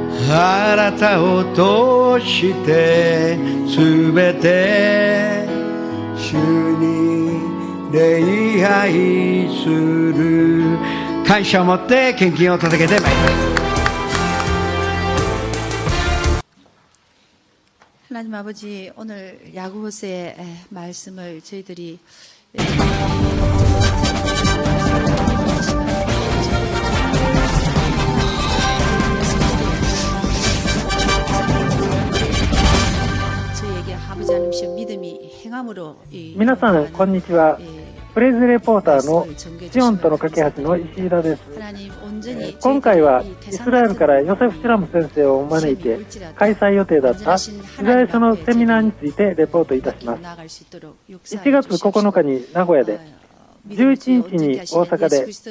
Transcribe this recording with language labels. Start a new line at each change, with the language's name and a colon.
Japanese: あなたを通してすべて主に礼拝する感謝を持って献金を捧げてまいります。
Korean: 하나님 아버지, 오늘 야고보서의 말씀을 저희들이 저희에게 아버지 하나님의 믿음이 행함으로
Japanese: 皆さんこんにちは。プレイズレポーターのシオンとの架け橋の石井田です。今回はイスラエルからヨセフ・シュラム先生を招いて開催予定だったユダヤ書のセミナーについてレポートいたします。 1月9日に名古屋で、11日に大阪で、